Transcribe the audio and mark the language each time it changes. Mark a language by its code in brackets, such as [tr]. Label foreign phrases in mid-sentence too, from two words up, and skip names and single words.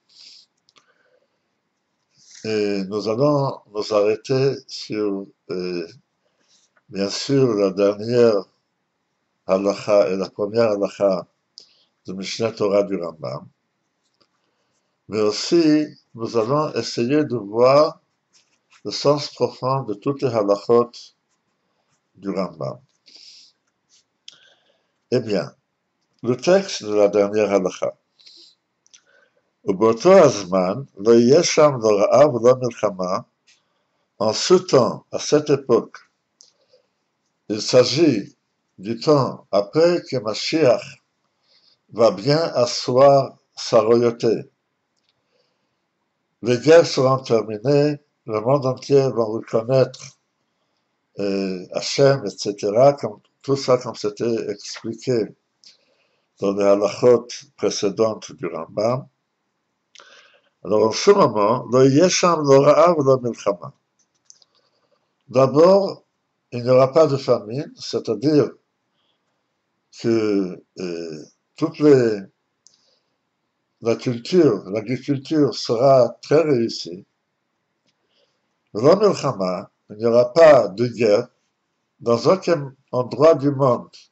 [fr] et nous allons nous arrêter sur, bien sûr, la dernière halacha et la première halacha du Mishneh Torah du Rambam, mais aussi nous allons essayer de voir le sens profond de toutes les halachot du Rambam. Eh bien, le texte de la dernière halacha. [he] ובאותו הזמן לא יהיה שם לא רעב ולא מלחמה. [fr] En ce temps, à cette époque, il s'agit du temps après que Mashiach va bien asseoir sa royauté. Les guerres seront terminées, le monde entier va reconnaître Hachem, etc., comme, tout ça comme c'était expliqué dans les halachot précédentes du Rambam. Alors en ce moment, [he] לא יהיה שם לא רעב לא מלחמה. [fr] D'abord, il n'y aura pas de famine, c'est-à-dire que toute l'agriculture sera très réussie. [he] לא מלחמה, [fr] il n'y aura pas de guerre dans aucun endroit du monde.